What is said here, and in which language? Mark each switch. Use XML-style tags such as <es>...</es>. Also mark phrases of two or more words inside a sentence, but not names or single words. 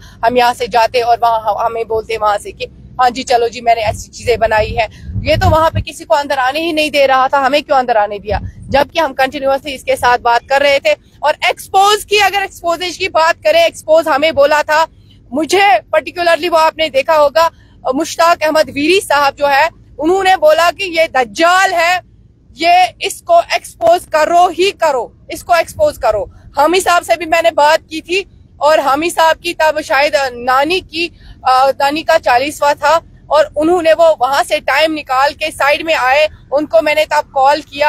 <hi>हम यहाँ से जाते और वहां हमें बोलते वहां से कि हाँ जी चलो जी मैंने ऐसी चीजें बनाई है। ये तो वहां पे किसी को अंदर आने ही नहीं दे रहा था, हमें क्यों अंदर आने दिया, जबकि हम कंटिन्यूअसली इसके साथ बात कर रहे थे। और एक्सपोज की, अगर एक्सपोजेज की बात करें, एक्सपोज हमें बोला था, मुझे पर्टिकुलरली वो आपने देखा होगा, मुश्ताक अहमद वीरी साहब जो है, उन्होंने बोला कि ये दज्जाल है, ये इसको एक्सपोज करो ही करो, इसको एक्सपोज करो। हामी साहब से भी मैंने बात की थी और हामी साहब की तब शायद नानी का 40वां था और उन्होंने वो वहां से टाइम निकाल के साइड में आए, उनको मैंने तब कॉल किया।</hi>